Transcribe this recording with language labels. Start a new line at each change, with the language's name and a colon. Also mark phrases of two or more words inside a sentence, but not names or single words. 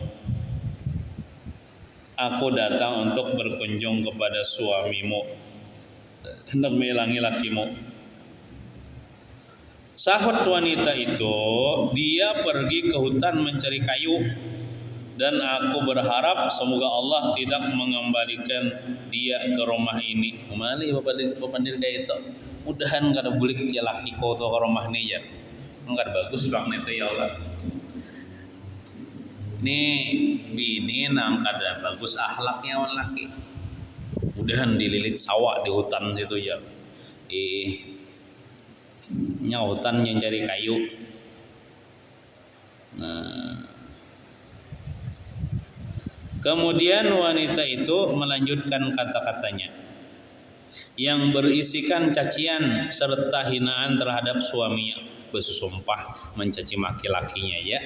Indonesian: Aku datang untuk berkunjung kepada suamimu, hendak
Banjar: mailangi lakimu.
Indonesian: Sahut wanita itu, dia pergi ke hutan mencari kayu, dan aku berharap semoga Allah tidak mengembalikan dia ke rumah ini. Kemana bapak kayak itu?
Banjar: Mudahan kada bulik ya laki ko to ke rumah ni ya.
Indonesian: Enggak bagus bang itu ya Allah. Ini
Banjar: bini nang kada
Indonesian: bagus akhlaknya orang laki. Mudahan dililit sawah di hutan situ ya. Hutan yang cari kayu. Nah, kemudian wanita itu melanjutkan kata-katanya yang berisikan cacian serta hinaan terhadap suaminya, bersumpah mencaci maki lakinya ya.